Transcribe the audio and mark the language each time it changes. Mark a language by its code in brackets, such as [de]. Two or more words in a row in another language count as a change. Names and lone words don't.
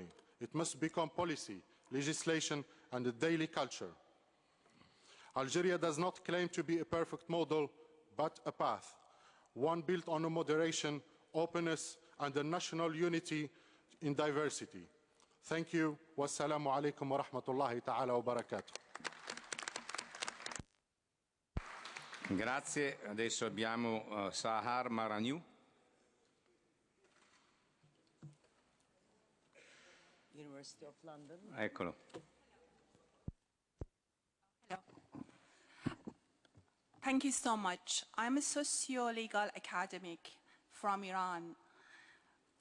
[en] It must become policy, legislation, and a daily culture. Algeria does not claim to be a perfect model, but a path, one built on a moderation, openness, and a national unity in diversity. Thank you. [ar] والسلام عليكم ورحمة الله تعالى وبركاته. [it] Grazie. Adesso abbiamo Sahar Maraniu. [en] University of London. [it] Eccolo. [en] Hello. Thank you so much. I'm a socio-legal academic from Iran.